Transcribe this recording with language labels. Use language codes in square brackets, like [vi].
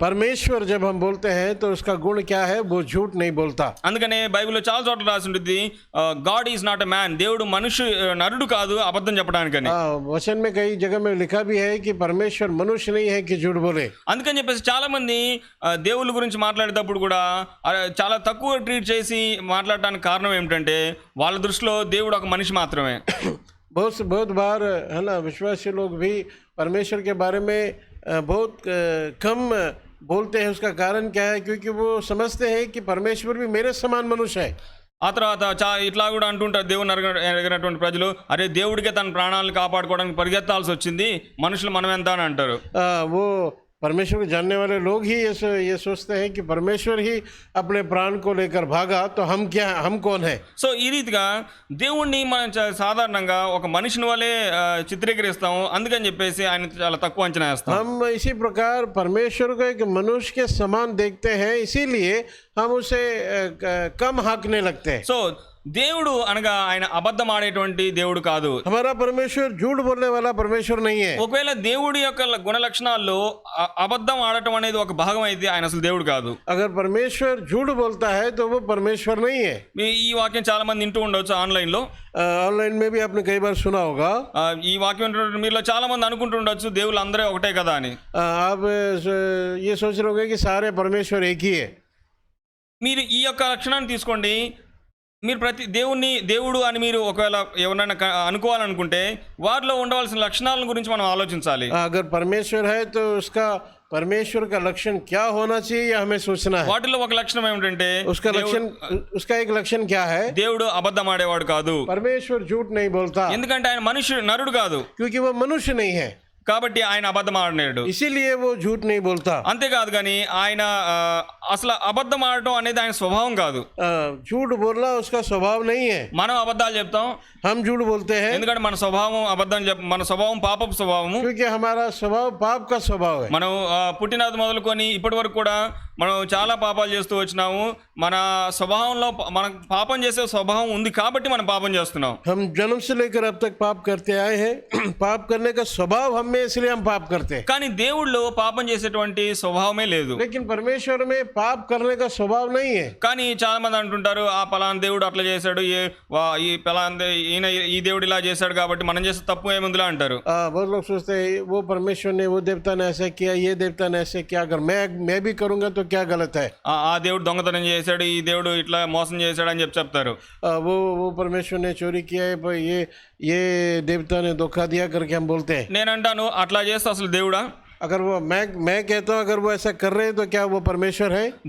[hi] परमेश्वर जब हम बोलते हैं तो उसका गुण क्या है? वो झूठ नहीं बोलता। [te] అందుకనే బైబిల్లో చాలా చోట్ల రాసి ఉంటుంది, [en] God is not a man, [te] దేవుడు నరుడు కాదు అబద్ధం చెప్పడానికని. [hi] वचन में कई जगह में लिखा भी है कि परमेश्वर मनुष्य नहीं है कि झूठ बोले। [te] అందుకని చెప్పేసి చాలా మంది దేవుళ్ళ గురించి మాట్లాడేటప్పుడు కూడా చాలా తక్కువ ట్రీట్ చేసి మాట్లాడడానికి కారణం ఏమిటంటే, వాళ్ళ దృష్టిలో దేవుడు ఒక మనిషి మాత్రమే. [hi] बहुत बार है ना, विश्वासी लोग भी परमेश्वर के बारे में बहुत कम बोलते हैं। उसका कारण क्या है? क्योंकि वो समझते हैं कि परमेश्वर भी मेरे समान मनुष्य है। [te] ఆ తర్వాత ఇట్లా కూడా అంటుంటారు దేవుని ఎరగినటువంటి ప్రజలు, అరే దేవుడికే తన ప్రాణాలను కాపాడుకోవడానికి పరిగెత్తాల్సి వచ్చింది, మనుషులు మనం ఎంత అని అంటారు. [hi] वो परमेश्वर को जानने वाले लोग ही ये सोचते हैं कि परमेश्वर ही अपने प्राण को लेकर भागा, तो हम क्या, हम कौन है? [te] సో ఈ రీతిగా దేవుణ్ణి మనం సాధారణంగా ఒక మనిషిని వలె చిత్రీకరిస్తాము, అందుకని చెప్పేసి ఆయన చాలా తక్కువ అంచనా వేస్తాం. [hi] हम इसी प्रकार परमेश्वर को एक मनुष्य के समान देखते हैं, इसीलिए हम उसे कम हाँकने लगते हैं. [te] సో దేవుడు అనగా ఆయన అబద్ధం ఆడేటువంటి దేవుడు కాదు. [hi] हमारा परमेश्वर झूठ बोलने वाला परमेश्वर नहीं है। [te] ఒకవేళ దేవుడి యొక్క గుణ లక్షణాల్లో అబద్ధం ఆడటం అనేది ఒక భాగం అయితే ఆయన అసలు దేవుడు కాదు. [hi] अगर परमेश्वर झूठ बोलता है तो वो परमेश्वर नहीं है। [te] ఈ వాక్యం చాలా మంది వింటూ ఉండొచ్చు ఆన్లైన్ లో. [hi] ऑनलाइन में भी आपने कई बार सुना होगा। [te] ఈ వాక్యం వింటున్న మీలో చాలా మంది అనుకుంటుండొచ్చు దేవుళ్ళు అందరూ ఒకటే కదా అని. [hi] आप ये सोच रहे होंगे कि सारे परमेश्वर एक ही है। [te] మీరు ఈ యొక్క లక్షణాన్ని తీసుకోండి. మీరు ప్రతి దేవుడు అని మీరు ఒకవేళ ఎవరైనా అనుకోవాలనుకుంటే వారిలో ఉండవలసిన లక్షణాల గురించి మనం ఆలోచించాలి. [hi] अगर परमेश्वर है तो उसका परमेश्वर का लक्षण क्या होना चाहिए यह हमें सोचना है। [te] వాటిలో ఒక లక్షణం ఏమిటంటే [hi] उसका एक लक्षण क्या है? [te] దేవుడు అబద్ధం ఆడేవాడు కాదు. [hi] परमेश्वर झूठ नहीं बोलता, [te] ఎందుకంటే ఆయన నరుడు కాదు, [hi] क्योंकि वो मनुष्य नहीं है, [te] కాబట్టి ఆయన అబద్ధం ఆడలేడు. [hi] इसीलिए वो झूठ नहीं बोलता। [te] అంతేకాదు కానీ ఆయన అసలు అబద్ధం ఆడటం అనేది ఆయన స్వభావం కాదు. [hi] झूठ बोलना उसका स्वभाव नहीं है। [te] మనం అబద్ధాలు చెప్తాం, [hi] हम झूठ बोलते हैं [te] ఎందుకంటే మన స్వభావం మన స్వభావం పాపపు స్వభావం. [hi] क्योंकि हमारा स्वभाव पाप का स्वभाव है। [te] మనం పుట్టినది మొదలుకొని ఇప్పటి వరకు కూడా మనం చాలా పాపాలు చేస్తూ వచ్చినాము. మన స్వభావంలో మన పాపం చేసే స్వభావం ఉంది కాబట్టి మనం పాపం చేస్తున్నాం. [hi] हम जन्म से लेकर अब तक पाप करते आए हैं। पाप करने का स्वभाव हम में, इसलिए हम पाप करते हैं। [te] కానీ దేవుళ్ళో పాపం చేసేటువంటి స్వభావమే లేదు. [hi] लेकिन परमेश्वर में पाप करने का स्वभाव नहीं है। [te] కానీ చాలా మంది అంటుంటారు ఆ పలానా దేవుడు అట్లా చేశాడు, ఈ పలానా ఈయన ఈ దేవుడు ఇలా చేశాడు కాబట్టి మనం చేసే తప్పు ఏముందిలా అంటారు. [hi] बहुत लोग सोचते हैं वो परमेश्वर ने, वो देवता ने ऐसा किया, ये देवता ने ऐसे किया, अगर मैं भी करूंगा तो क्या गलत है? [te] ఆ దేవుడు దొంగతనం చేశాడు, ఈ దేవుడు ఇట్లా మోసం చేశాడు అని చెప్తారు. [hi] वो परमेश्वर ने चोरी किया है, पर ये देवता ने धोखा दिया करके हम बोलते हैं। [te] నేను అంటాను అట్లా చేస్తే అసలు దేవుడా? [hi] अगर वो मैं कहता हूँ अगर वो ऐसा कर रहे हैं तो क्या वो परमेश्वर है?